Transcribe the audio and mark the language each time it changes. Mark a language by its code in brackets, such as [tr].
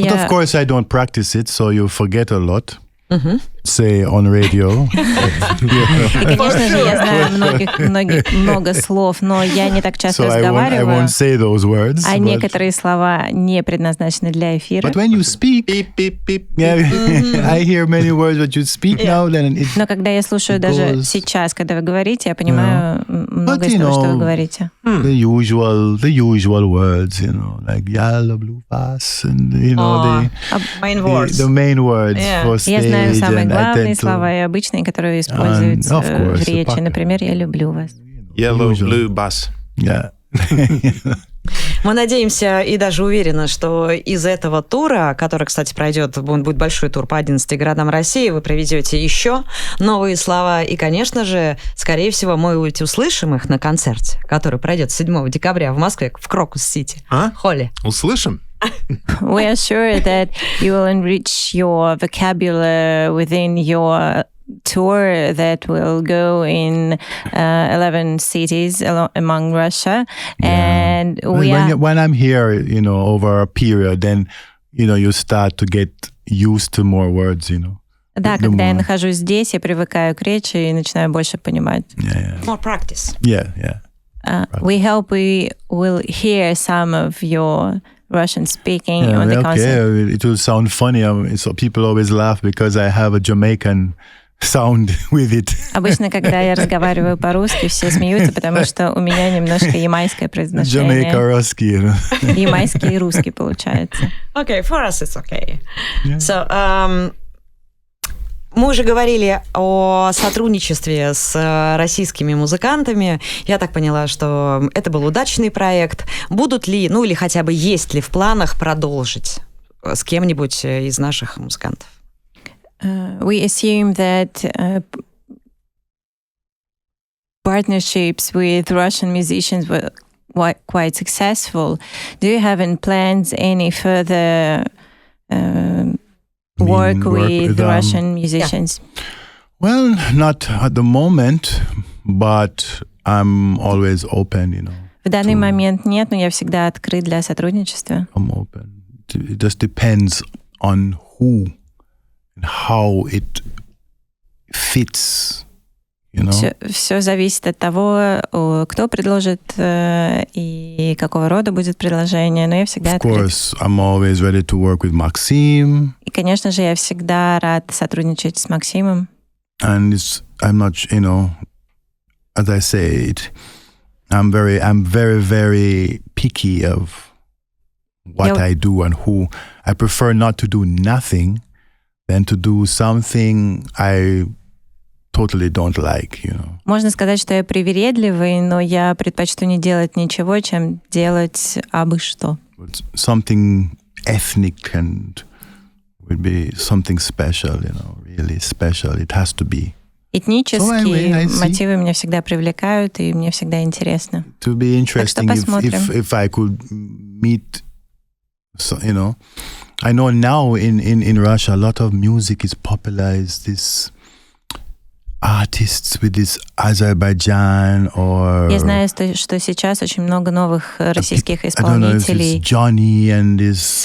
[en] but of course, I don't practice it, so you forget a lot. Say on radio. [ru] И, конечно же, я знаю много слов, но я не так часто разговариваю. [en] I won't say those words. [ru] А некоторые слова не предназначены для эфира. [en] But when you speak, I hear many words that you speak now. [ru] Но когда я слушаю даже сейчас, когда вы говорите, я понимаю много из того, что вы говорите. [en] The usual words, like yellow, blue, pass, and the main words for stage. [ru] Я знаю самые главные слова и обычные, которые используются в речи. Например, «Я люблю вас». [en] Yellow, blue, bass. Yeah. [ru] Мы надеемся и даже уверены, что из этого тура, который, кстати, пройдет, будет большой тур по 11 городам России, вы проведете еще новые слова. И, конечно же, скорее всего, мы услышим их на концерте, который пройдет 7 декабря в Москве, в Крокус-Сити. Холли. Услышим? [en] We are sure that you will enrich your vocabulary within your tour that will go in 11 cities among Russia. And when I'm here, over a period, then you start to get used to more words, [ru] Да, когда я нахожусь здесь, я привыкаю к речи и начинаю больше понимать. [en] More practice. Yeah. We hope we will hear some of your Russian speaking on the concert. Okay, it will sound funny. So people always laugh because I have a Jamaican sound with it. [ru] Обычно, когда я разговариваю по-русски, все смеются, потому что у меня немножко ямайское произношение. [en] Jamaica-русский. [ru] Ямайский и русский получается. [en] Okay, for us it's okay. Yeah. [ru] So, мы уже говорили о сотрудничестве с российскими музыкантами. Я так поняла, что это был удачный проект. Будут ли, или хотя бы есть ли в планах продолжить с кем-нибудь из наших музыкантов? [en] We assume that partnerships with Russian musicians were quite successful. Do you have in plans any further work with Russian musicians? Yeah. Well, not at the moment, but I'm always open, [ru] В данный момент нет, но я всегда открыт для сотрудничества. [en] I'm open. It just depends on who and how it fits, [ru] Все зависит от того, кто предложит и какого рода будет предложение, но я всегда открыт. [en] Of course, I'm always ready to work with Maxim. [ru] И, конечно же, я всегда рад сотрудничать с Максимом. [en] And I'm not, as I say, I'm very, very picky of what I do and who. I prefer not to do nothing than to do something I totally don't like, [ru] Можно сказать, что я привередливый, но я предпочту не делать ничего, чем делать абы что. [en] Something ethnic and would be something special, really special. It has to be. [ru] Этнические мотивы меня всегда привлекают, и мне всегда интересно. [en] To be interesting if I could meet, I know now in Russia a lot of music is popularized, this artists with this Azerbaijan or... [ru] Я знаю, что сейчас очень много новых российских исполнителей. [en] I don't know if it's Johnny and this...